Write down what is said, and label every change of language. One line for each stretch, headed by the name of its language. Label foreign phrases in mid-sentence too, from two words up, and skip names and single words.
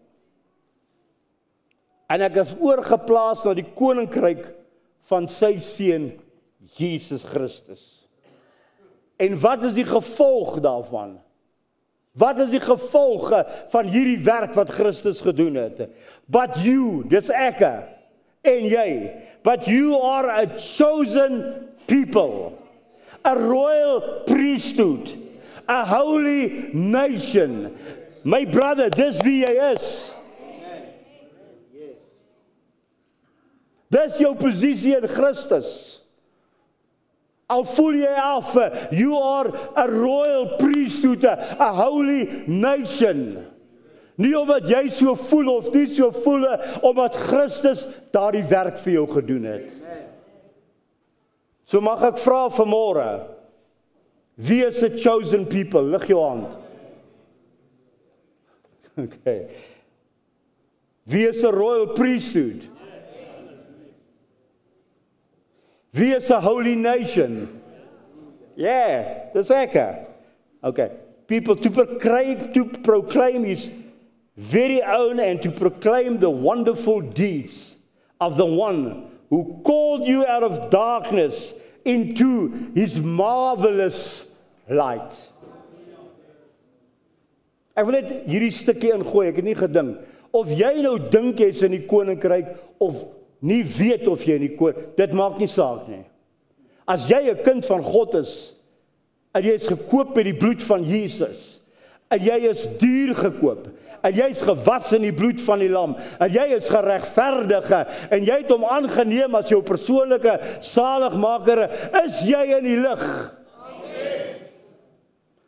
Afrikaans: En ek is oorgeplaas na die koninkryk van sy seun Jesus Christus. En wat is die gevolg daarvan? Wat is die gevolge van hierdie werk wat Christus gedoen het?
English: But you,
Afrikaans: dis ek en jy,
English: but you are a chosen people, a royal priesthood, a holy nation. My brother,
Afrikaans: dis wie jy is. Dis jou posisie in Christus. Al voel jy af,
English: you are a royal priesthood, a holy nation.
Afrikaans: Nie omdat jy so voel of nie so voel, omdat Christus daardie werk vir jou gedoen het. So mag ek vra vanmôre, wie is
English: a chosen people?
Afrikaans: Lig jou hand. Okay. Wie is
English: a royal priesthood?
Afrikaans: Wie is
English: a holy nation? Yeah,
Afrikaans: dis ek.
English: Okay. People to proclaim his very own and to proclaim the wonderful deeds of the one who called you out of darkness into his marvelous light.
Afrikaans: Ek wil net hierdie stukkie ingooi, ek het nie gedink of jy nou dink jy's in die koninkryk of nie weet of jy in die koninkryk, dit maak nie saak nie. As jy 'n kind van God is en jy is gekoop met die bloed van Jesus en jy is duur gekoop en jy is gewas in die bloed van die lam en jy is geregverdig en jy het hom aangeneem as jou persoonlike saligmaker, is jy in die lig.